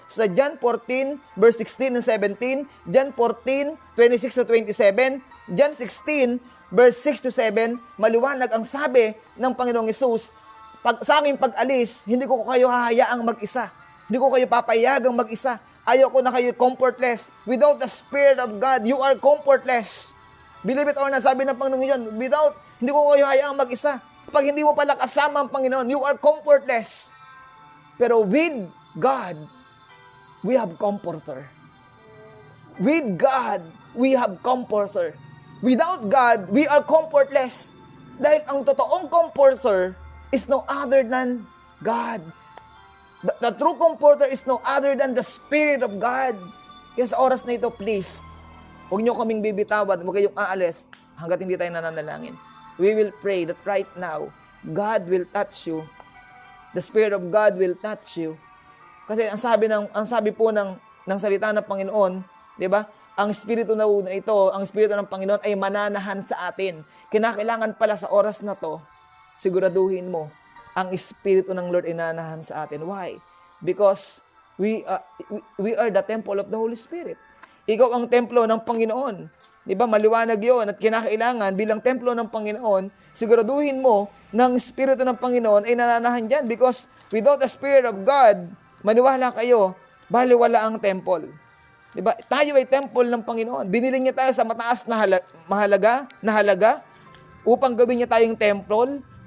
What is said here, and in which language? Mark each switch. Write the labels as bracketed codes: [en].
[tl] Sa John 14, verse 16 and 17, John 14, 26 to 27, John 16, verse 6 to 7, maliwanag ang sabi ng Panginoong Hesus, sa aking pag-alis, hindi ko kayo hahayaang mag-isa. Hindi ko kayo papayagang mag-isa. Ayoko na kayo comfortless. [en] Without the Spirit of God, you are comfortless. Believe it or not, [tl] sabi ng Panginoon yun, hindi ko kayo hayaang mag-isa. Pag hindi mo pala kasama ang Panginoon, [en] you are comfortless. [tl] Pero [en] with God, we have comforter. With God, we have comforter. Without God, we are comfortless. [tl] Dahil ang totoong [en] comforter is no other than God. The true comforter is no other than the Spirit of God. [tl] Kaya sa oras na ito, please, huwag niyo kaming bibitawan, huwag kayong aalis hanggat hindi tayo nananalangin. [en] We will pray that right now, God will touch you. The Spirit of God will touch you. [tl] Kasi ang sabi po ng salita ng Panginoon, 'di ba? Ang Espiritu na ito, ang Espiritu ng Panginoon ay mananahan sa atin. Kinakailangan pala sa oras na 'to, siguraduhin mo, ang Espiritu ng Lord ay nananahan sa atin. [en] Why? Because we are the temple of the Holy Spirit. [tl] Ikaw ang templo ng Panginoon. Di ba? Maliwanag yun at kinakailangan bilang templo ng Panginoon, siguraduhin mo ng Espiritu ng Panginoon ay nananahan dyan [en] because without the Spirit of God, [tl] maniwala kayo, baliwala ang temple. Di ba? Tayo ay temple ng Panginoon. Binili niya tayo sa mataas na halaga upang gawin niya tayong temple.